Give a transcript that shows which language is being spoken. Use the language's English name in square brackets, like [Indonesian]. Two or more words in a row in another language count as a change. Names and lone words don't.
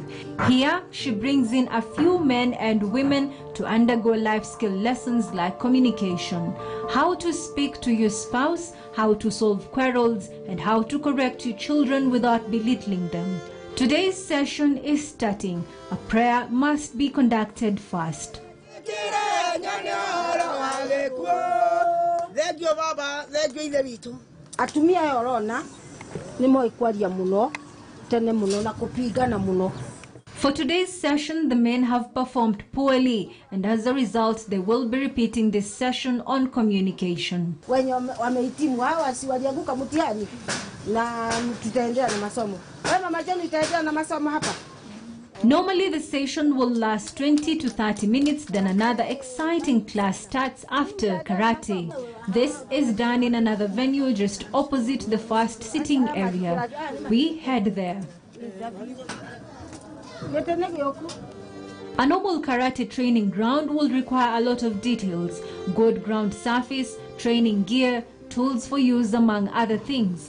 [English] Here, she brings in a few men and women to undergo life skill lessons like communication, how to speak to your spouse, how to solve quarrels, and how to correct your children without belittling them. Today's session is starting. A prayer must be conducted first. [Kikuyu] Atumia yorona nimo ikwaria muno tene muno na kupigana muno. [English] For today's session, the men have performed poorly, and as a result, they will be repeating this session on communication. [Swahili] Wenye wamehitimu hawa si walianguka mtihani na tutaendelea na masomo. Wewe mama Jane utaendelea na masomo hapa. [English] Normally, the session will last 20 to 30 minutes, then another exciting class starts after karate. This is done in another venue just opposite the first sitting area. We head there. A normal karate training ground will require a lot of details: good ground surface, training gear, tools for use, among other things.